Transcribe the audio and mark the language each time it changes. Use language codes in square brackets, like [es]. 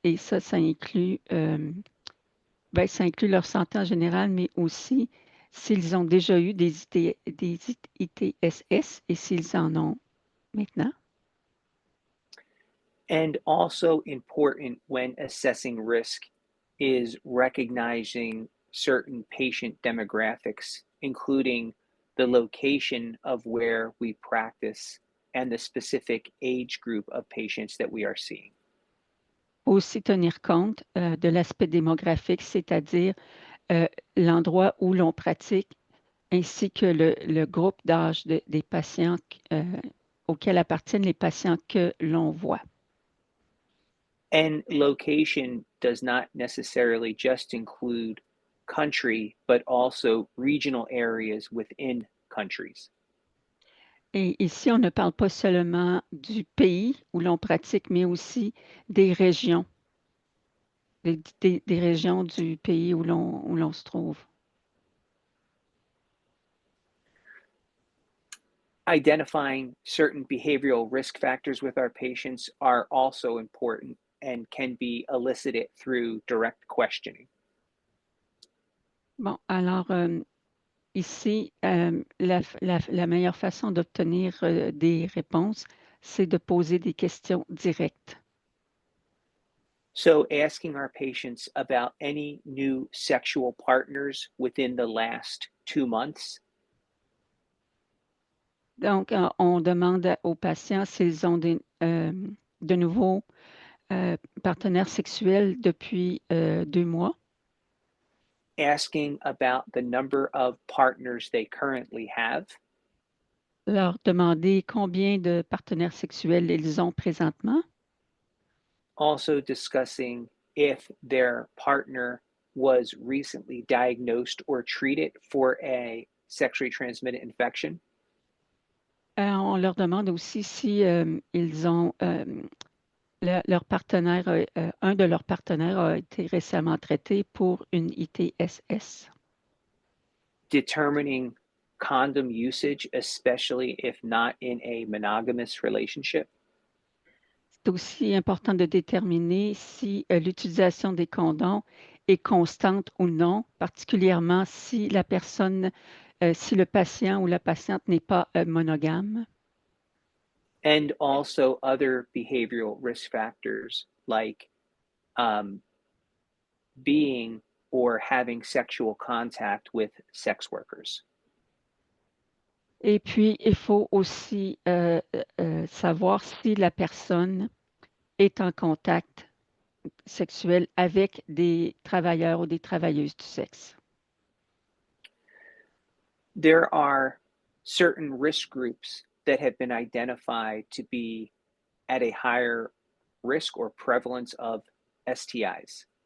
[fr] Et ça inclut, ça inclut leur santé en général, mais aussi s'ils ont déjà eu des ITSS et s'ils en ont maintenant. [en] And also important when assessing risk is recognizing certain patient demographics, including the location of where we practice and the specific age group of patients that we are seeing. [fr] Faut aussi tenir compte de l'aspect démographique, c'est-à-dire l'endroit où l'on pratique, ainsi que le groupe d'âge des patients auxquels appartiennent les patients que l'on voit. [en] And location does not necessarily just include country, but also regional areas within countries. [fr] Et ici, on ne parle pas seulement du pays où l'on pratique, mais aussi des régions, des régions du pays où l'on se trouve. [en] Identifying certain behavioral risk factors with our patients are also important and can be elicited through direct questioning. [fr] Bon, alors ici, la meilleure façon d'obtenir des réponses, c'est de poser des questions directes. [en] So, asking our patients about any new sexual partners within the last 2 months. [fr] Donc, on demande aux patients s'ils ont de nouveaux partenaires sexuels depuis 2 mois. [en] Asking about the number of partners they currently have. [fr] Leur demander combien de partenaires sexuels ils ont présentement. [en] Also discussing if their partner was recently diagnosed or treated for a sexually transmitted infection. [fr] On leur demande aussi si ils ont leur partenaire, un de leurs partenaires a été récemment traité pour une ITSS. [en] Determining condom usage, especially if not in a monogamous relationship. [fr] C'est aussi important de déterminer si l'utilisation des condoms est constante ou non, particulièrement si la personne, si le patient ou la patiente n'est pas monogame. [en] And also other behavioral risk factors like being or having sexual contact with sex workers. [fr] Et puis, il faut aussi savoir si la personne est en contact sexuel avec des travailleurs ou des travailleuses du sexe. [en] There are certain risk groups that have been identified to be at a higher risk or prevalence of STIs.